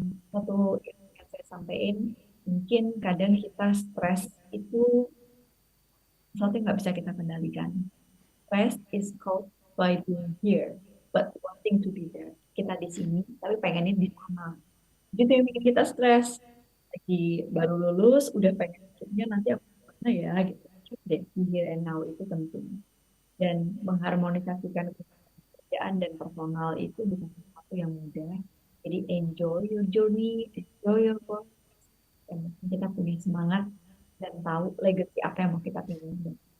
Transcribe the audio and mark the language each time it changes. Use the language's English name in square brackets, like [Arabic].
[Indonesian] Satu yang saya sampaikan, mungkin kadang kita stres itu sesuatu yang nggak bisa kita kendalikan. [English] Stress is caused by being here, but wanting to be there. [Indonesian] Kita di sini, tapi pengennya di sana. Itu yang bikin kita stres. Lagi baru lulus, udah pengen hidupnya nanti aku mana ya, gitu. Coba deh, di here and now itu penting. Dan mengharmonisasikan pekerjaan dan personal itu bukan sesuatu yang mudah. Jadi [English] enjoy your journey, enjoy your work, [Indonesian] dan kita punya semangat dan tahu legacy apa yang mau kita tinggalkan.